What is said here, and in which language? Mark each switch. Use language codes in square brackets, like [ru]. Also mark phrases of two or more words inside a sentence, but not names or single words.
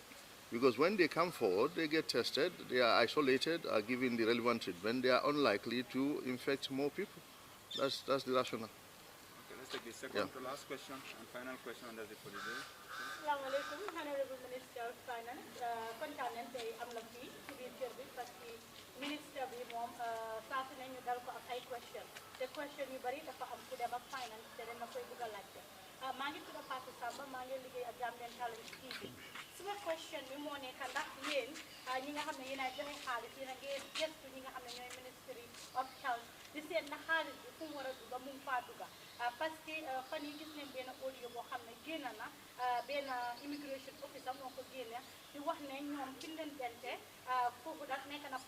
[en] Because when they come forward, they get tested, they are isolated, are given the relevant treatment, they are unlikely to infect more people. That's the rationale. Okay, let's take the second to last question and final question, and that's it for the day. [ar] Assalamu alaikum, [en] Honorable Minister of Finance. [wo] Kontaan nañ tey am la fii ci biir kër bi parce que ministre bi moom saa su ne ñu dal ko ak ay question te question yu bari dafa am ku dem ak finance te dañ na koy bëgg a laajte. Maa ngi tudd Fatou Samba, maa ngi liggéey ak Gambian Talents TV. Suma question bi moo nekk ndax yéen ñi nga xam ne yéen a joxe xaalis yéen a ngi gëstu ñi nga xam ne ñooy Ministry of Health di seet na xaalis bi fu mu war a dugga mu ngi faa dugga parce que fan yi gis nañ benn audio boo xam ne génn na benn [en] immigration officer [wo] moo ko génne di wax ne ñoom fi leen dente foofu nag nekk na